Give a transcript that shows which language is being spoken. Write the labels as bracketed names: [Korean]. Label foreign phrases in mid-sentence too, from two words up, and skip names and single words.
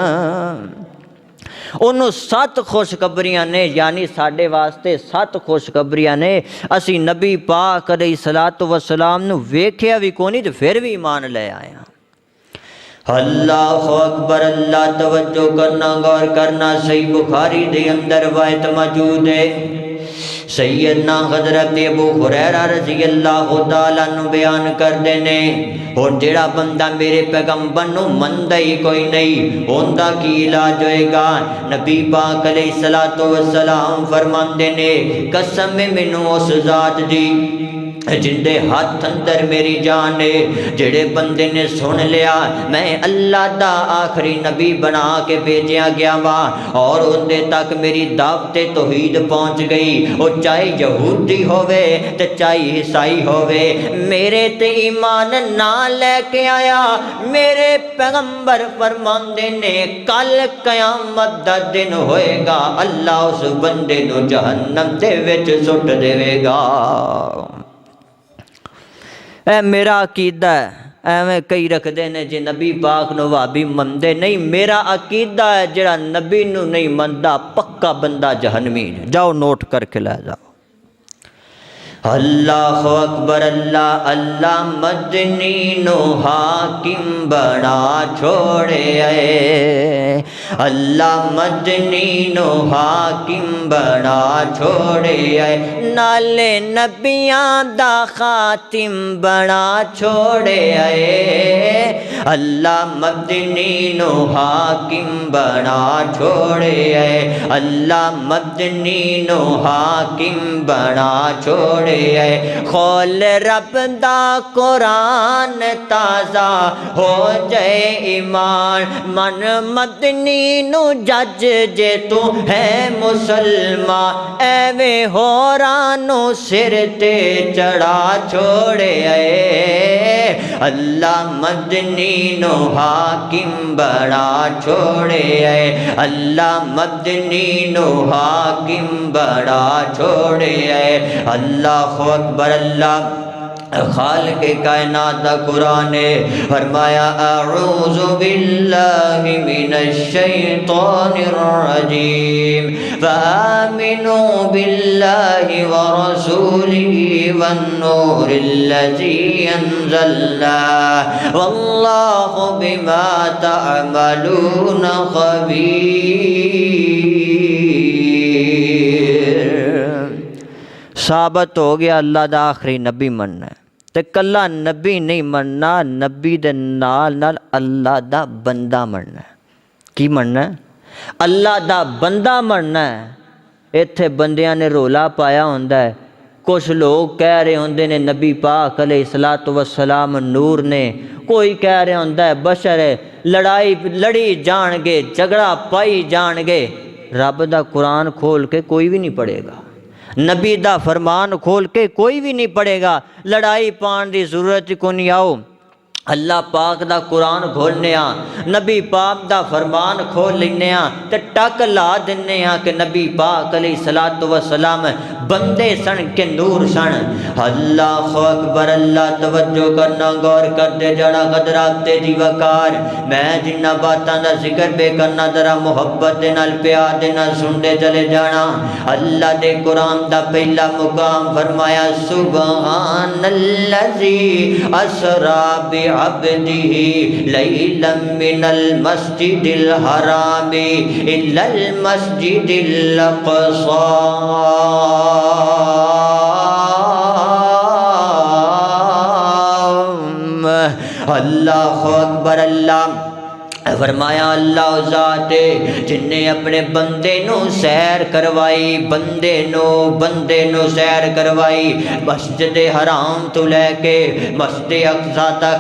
[Punjabi] انہوں 7 خوشخبریاں نے، یعنی ساڈے واسطے 7 خوشخبریاں نے، اسی نبی پاک [Arabic] علیہ السلام [Punjabi] نو ویکھیا بھی کونی تے پھر بھی ایمان لے آیا۔ [Arabic] اللہ اکبر، [Punjabi] اللہ توجہ کرنا، غور کرنا، صحیح بخاری دے اندر روایت موجود ہے، سیدنا حضرت ابو ہریرہ [Arabic] رضی اللہ تعالیٰ عنہ [Punjabi] بیان کر دینے، اور جڑا بندہ میرے پیغمبر نو مندا ہی کوئی نہیں ہوندا کی علاج ہوئے گا؟ نبی پاک [Arabic] علیہ السلام [Punjabi] فرماندے نے قسم مینوں اس ذات دی جن دے ہاتھ اندر میری جان ہے، جڑے بندے نے سن لیا میں اللہ دا آخری نبی بنا کے بھیجیا گیا وا اور ان دے تک میری دعوت توحید پہنچ گئی، وہ چاہے یہودی ہووے تے چاہے عیسائی ہووے، میرے تے ایمان نہ لے کے آیا، میرے پیغمبر فرماندے نے کل قیامت دا دن ہوئے گا، اللہ اس بندے نو جہنم دے وچ سٹ دے گا۔ اے میرا عقیدہ ہے، ایویں کئی رکھدے نے جی نبی پاک نو وہابی مندے نہیں، میرا عقیدہ ہے جڑا نبی نو نہیں مندا پکا بندہ جہنمی ہے، جاؤ نوٹ کر کے لے جاؤ۔ [Arabic] اللہ اکبر، [Punjabi] اللہ اللہ مدنی نو حاکم بنا چھوڑے اے، اللہ مدنی نو حاکم بنا چھوڑے اے، نالے نبیاں دا خاتم بنا چھوڑے اے، اللہ مدنی نو حاکم بنا چھوڑے اے، اللہ مدنی نو حاکم بنا چھوڑے اے، کھول رب دا قرآن تازہ ہو جائے ایمان، من مدنی نو جج جے تو ہے مسلمان، ایویں ہورانو سر تے چڑھا چھوڑے اے، اللہ مدنی نو حاکم بنا چھوڑے اے، اللہ مدنی نو حاکم بنا چھوڑے اے، [Arabic] اللہ اکبر، [Punjabi] اللہ خالق کائنات دا قرآن ہے۔ [Arabic] فرمایا اعوذ باللہ من الشیطان الرجیم فآمنوا باللہ ورسولہ والنور الذی انزلنا واللہ بما تعملون خبیر۔ [Punjabi] ثابت ہو گیا اللہ دا آخری نبی مننا ہے، تے کلا نبی نہیں مننا، نبی دے نال نال اللہ دا بندہ مننا ہے۔ کی مننا ہے؟ اللہ دا بندہ مننا ہے۔ ایتھے بندیاں نے رولا پایا ہوندا ہے، کچھ لوگ کہہ رہے ہوندے نے نبی پاک [Arabic] علیہ الصلوۃ والسلام [Punjabi] نور نے، کوئی کہہ رہا ہوندا ہے بشر ہے، لڑی جان گے، جھگڑا پائی جان گے۔ رب دا قرآن کھول کے کوئی بھی نہیں پڑھے گا، نبی دا فرمان کھول کے کوئی بھی نہیں پڑھے گا، لڑائی پان دی ضرورت کو نہیں۔ آؤ اللہ پاک دا قرآن کھولنے ہاں، نبی پاک دا فرمان کھول لینے ہاں، تے ٹک لا دینے ہاں کہ نبی پاک [Arabic] علیہ الصلوۃ والسلام [Punjabi] بندے سن کے نور سن۔ [Arabic] اللہ اکبر، [Punjabi] اللہ توجہ کرنا، غور کر دے جڑا قدرات دی وقار۔ میں جنہ باتاں دا ذکر بے کرنا، ذرا محبت دے نال پیار دے نال سن دے چلے جانا۔ اللہ دے قرآن دا پہلا مقام فرمایا [Arabic] سبحان الذی اسریٰ بعبده لیلا من المسجد الحرام الی المسجد الاقصی۔ اللہ اکبر، [Punjabi] اللہ فرمایا اللہ ذات جن نے اپنے بندے نو سیر کروائی، بندے نو سیر کروائی، مسجد حرام تو لے کے مسجد اقصی تک۔